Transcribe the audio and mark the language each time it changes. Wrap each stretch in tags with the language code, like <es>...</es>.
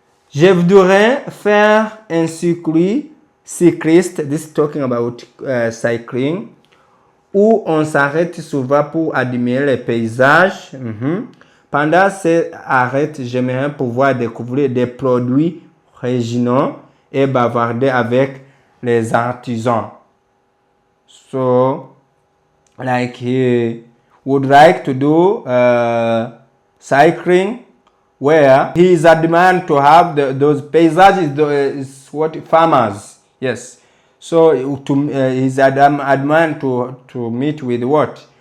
<fr>Je voudrais faire un circuit cycliste.</fr> <en>This is talking about cycling.</en> <fr>Où on s'arrête souvent pour admirer les paysages. Pendant ces arrêts, j'aimerais pouvoir découvrir des produits régionaux et bavarder avec les artisans.</fr> <en>So, like he would like to do cycling where he is admiring to have those paysages is what farmers. Yes. So he's admiring to meet with what?</en>